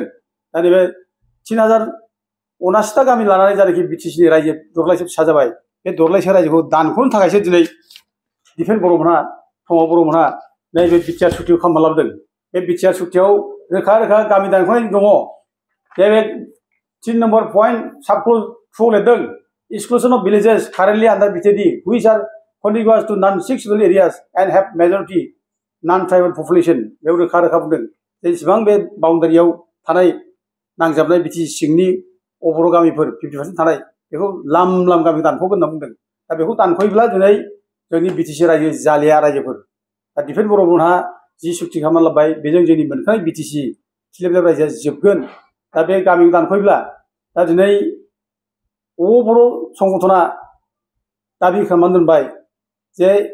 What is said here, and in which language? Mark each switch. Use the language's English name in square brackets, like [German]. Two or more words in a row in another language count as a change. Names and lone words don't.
[Bodo] दा नैबे 3079टा गामि लानानै जायनाखि बिटिसिनि रायजो दरलाइसे फिसा जाबाय, बे दरलाइसे रायजोखौ दानख'नो थाखायसो दिनै दिफेन बर'मोनहा थमाव बर'मोनहा नैबे बिटिआर सुक्तिखौ खालामना लाबोदों बे बिटिआर सुक्तियाव रोखा रोखा गामि दानख'नाय दङ बे 3 [English] number point sub clause [Bodo] 2 लिरदों [English] exclusion of villages currently under BTD which are contiguous to non-6 scheduled areas and have majority non-tribal population [Bodo] बेयाव रोखा रोखा बुंदों जेसेबां बे बाउन्डारियाव थानाय नांजाबनाय बिटि सिंनि अबर' गामिफोर 50% थानाय बेखौ लाम लाम गामि दानख'गोन होनना बुंदों दा बेखौ दानख'योब्ला दिनै जोंनि बिटिसि रायजो जालिया रायजोफोर दा दिफेन बर'मोनहा जि सुक्ति खालामना लाबाय बेजों जोंनि मोनखानाय बिटिसि थिलेबलेब रायजोआ जोबगोन दा बे गामिखौ दानख'योब्ला दा दिनै बर' संगठना दाबि खालामनानै दोनबाय जे